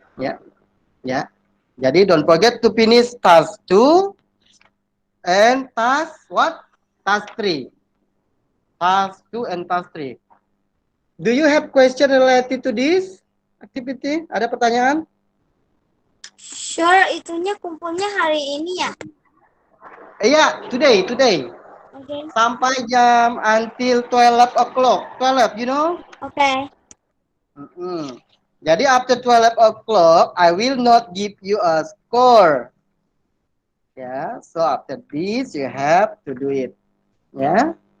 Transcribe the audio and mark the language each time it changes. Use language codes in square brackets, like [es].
[id] Ya, ya. Jadi [en] don't forget to finish task 2. And task what? Task 3. Task 2 and task 3. Do you have question related to this activity? [id] Ada pertanyaan? [en] Sure, [id] itunya kumpulnya hari ini ya? Iya, [en] today. Okay. [id] Sampai jam [en] until 12 o'clock. 12, you know? Okay. Jadi after 12 o'clock, I will not give you a score. Yeah, so after this you have to do it. Yeah.